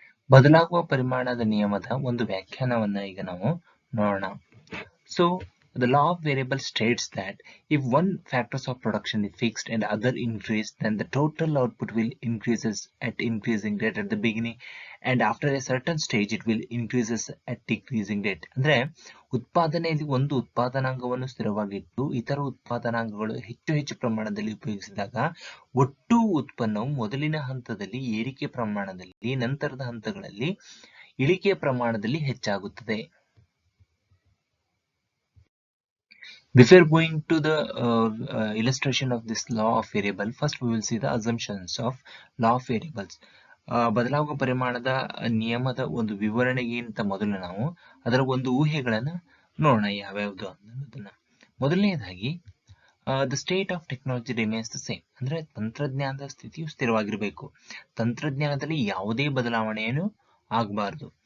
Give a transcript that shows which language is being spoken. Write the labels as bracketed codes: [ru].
[kn] ಬದಲಾಗುವ ಪರಿಮಾಣದ ನಿಯಮದ ಒಂದು ವ್ಯಾಖ್ಯಾನವನ್ನ ಈಗ ನಾವು ನೋಡೋಣ. [en] So the law of variable states that if one factors of production is fixed and other increase, then the total output will increases at increasing rate at the beginning and after a certain stage it will increases at decreasing rate. [kn] ಅಂದ್ರೆ ಉತ್ಪಾದನೆಯಲ್ಲಿ ಒಂದು ಉತ್ಪಾದನಾಂಗವನ್ನು ಸ್ಥಿರವಾಗಿಟ್ಟು ಇತರ ಉತ್ಪಾದನಾಂಗಗಳು ಹೆಚ್ಚು ಪ್ರಮಾಣದಲ್ಲಿ ಉಪಯೋಗಿಸಿದಾಗ ಒಟ್ಟು ಉತ್ಪನ್ನವು ಮೊದಲಿನ ಹಂತದಲ್ಲಿ ಏರಿಕೆ ಪ್ರಮಾಣದಲ್ಲಿ, ನಂತರದ ಹಂತಗಳಲ್ಲಿ ಇಳಿಕೆಯ ಪ್ರಮಾಣದಲ್ಲಿ ಹೆಚ್ಚಾಗುತ್ತದೆ. [en] Before going to the illustration of this law of variable, first we will see the assumptions of law of variables. [kn] ಬದಲಾಗುವ ಪರಿಮಾಣದ ನಿಯಮದ ಒಂದು ವಿವರಣೆಗಿಂತ ಮೊದಲು ನಾವು ಅದರ ಒಂದು ಊಹೆಗಳನ್ನ ನೋಡೋಣ ಯಾವ್ಯಾವುದು ಅನ್ನೋದನ್ನ. ಮೊದಲನೇದಾಗಿ [en] the state of technology remains the same, [kn] ಅಂದ್ರೆ ತಂತ್ರಜ್ಞಾನದ ಸ್ಥಿತಿಯು ಸ್ಥಿರವಾಗಿರಬೇಕು, ತಂತ್ರಜ್ಞಾನದಲ್ಲಿ ಯಾವುದೇ ಬದಲಾವಣೆಯನ್ನು ಆಗಬಾರದು.